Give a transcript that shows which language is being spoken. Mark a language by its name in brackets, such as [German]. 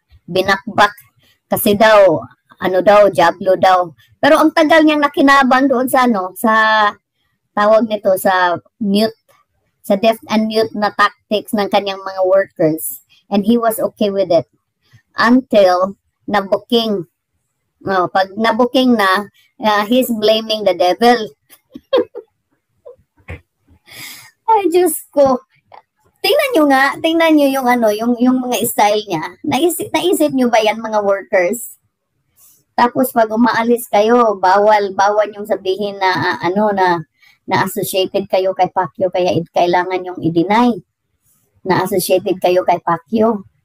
[Filipino] Binakbak kasi daw Diablo daw. Pero ang tagal niyang nakinabang doon sa sa tawag nito, sa mute, sa [English] deaf and mute [Filipino] na tactics ng kanyang mga workers. [English] And he was okay with it. Until [Filipino] na-booking. Pag na-booking na, [English] he's blaming the devil. [Filipino] Ay, Diyos ko. Tingnan nyo yung yung mga style niya. Naisip nyo ba yan, mga workers? Tapos pag umaalis kayo, bawal yung sabihin na na associated kayo kay Pacquiao, kaya kailangan yung i-deny na associated kayo kay Pacquiao.